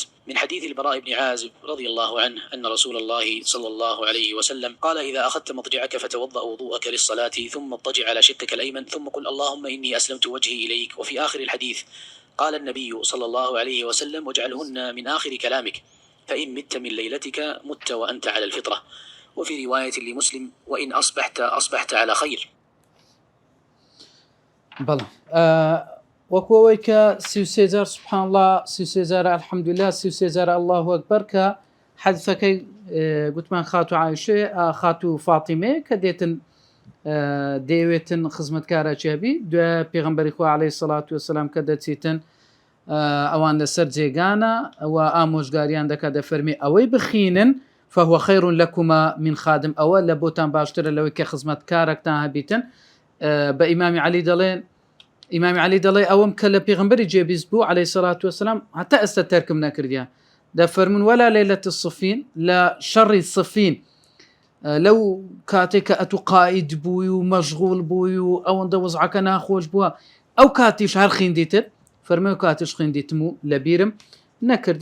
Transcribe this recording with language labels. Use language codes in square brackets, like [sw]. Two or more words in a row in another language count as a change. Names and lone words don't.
[ar] من حديث البراء بن عازب رضي الله عنه أن رسول الله صلى الله عليه وسلم قال: إذا أخذت مضجعك فتوضأ وضوءك للصلاة ثم اضطجع على شقك الأيمن ثم قل اللهم إني أسلمت وجهي إليك. وفي آخر الحديث قال النبي صلى الله عليه وسلم: واجعلهن من آخر كلامك، فإن مت من ليلتك مت وأنت على الفطرة. وفي رواية لمسلم: وإن أصبحت على خير. [ckb] بلى وەکوەوەی کە 33 [ar] سبحان الله [ckb] 33 [ar] الحمد لله [ckb] 33 [ar] الله أكبر [ckb] کە حەدیثەکەی گوتمان خاتو عایشە خاتو فاتیمە کە دەیەوێتن خزمەتکارە چێبی دوای پێغەمبەری خوا [ar] عەلەیهی سەڵات وەسەلام [ckb] کە دەچیتن ئەوان لەسەر جێگانە ئەوە ئامۆژگاریان دەکات دەفەرمی ئەوەی بخینن [ar] فهو خير لكما من خادم، [ckb] ئەوە لە بۆتان باشترە لەوەی کە خزمەتکارێکتان هەبیتن. بە ئیمامی عەلی دەڵێن ئیمامی عەلی دەڵێ ئەوەم کە لە پێغەمبەری جێبیست بوو [ar] عەلەیهی سەڵات وەسەلام [ckb] هەتا ئێستا تەرکم نەکردیان. دەفەرمون [ar] وەلا لەیلەتی الصفین [ckb] لە شەڕی صفین لەو کاتێک کە ئەتو قائید بووی و مەشغوڵ بووی و ئەوەندە وەزعەکە ناخۆش بووە ئەو کاتیش هەر خوێندیتر فەرمووی کاتیش خوێندیتم و لەبیرم نەکردێ.